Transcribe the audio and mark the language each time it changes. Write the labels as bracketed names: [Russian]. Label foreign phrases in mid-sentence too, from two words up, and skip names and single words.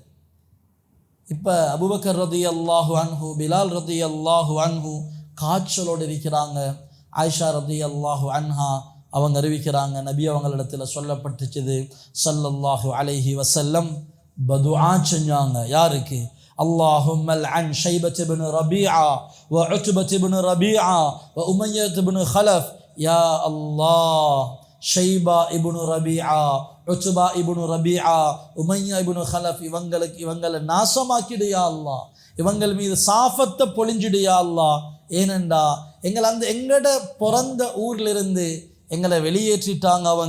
[Tamil] இப்போ அபூபக்கர் [Arabic] رضي الله عنه, [Tamil] பிலால் [Arabic] رضي الله عنه [Tamil] காய்ச்சலோடு இருக்கிறாங்க. ஆயிஷா [Arabic] رضي الله عنها [Tamil] அவங்க அறிவிக்கிறாங்க, நபி அவங்களிடத்தில் சொல்லப்பட்டுச்சுது [Arabic] صلى الله عليه وسلم [Tamil] பதுஆ செஞ்சாங்க. யாருக்கு? [Arabic] اللهم لعن شيبة بن ربيعة وعتبة بن ربيعة وأمية بن خلف. يا الله [Tamil] ஷைபா இப்னு ரபீஆ, உத்பா இப்னு ரபீஆ, உமையா இப்னு ஹலஃப் இவங்களை நாசமாக்கிடு [Arabic] يا الله. [Tamil] இவங்கள் மீது சாஃபத்தை பொழிஞ்சிடு [Arabic] يا الله. [Tamil] ஏனெண்டா எங்கட பிறந்த ஊர்லிருந்து எங்களை வெளியேற்றிட்டாங்க அவங்க.